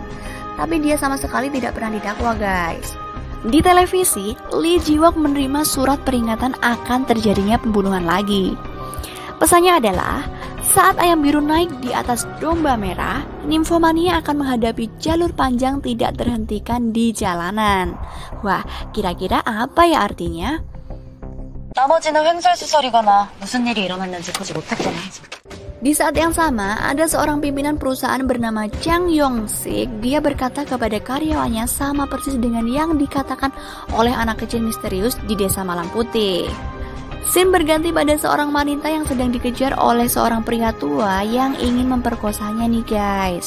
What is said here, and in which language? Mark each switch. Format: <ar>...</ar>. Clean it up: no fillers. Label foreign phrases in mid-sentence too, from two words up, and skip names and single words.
<id>Tapi dia sama sekali tidak pernah didakwa guys. Di televisi, Lee Ji-wook menerima surat peringatan akan terjadinya pembunuhan lagi. Pesannya adalah, saat ayam biru naik di atas domba merah, nimfomania akan menghadapi jalur panjang tidak terhentikan di jalanan. Wah, kira-kira apa ya artinya?</id> <ko>나머지는 횡설수설이거나 무슨 일이 일어났는지 보지 못했거나.</ko> <id>Di saat yang sama, ada seorang pimpinan perusahaan bernama Jang Yong-sik. Dia berkata kepada karyawannya sama persis dengan yang dikatakan oleh anak kecil misterius di Desa Malam Putih. Scene berganti pada seorang wanita yang sedang dikejar oleh seorang pria tua yang ingin memperkosanya nih guys.</id>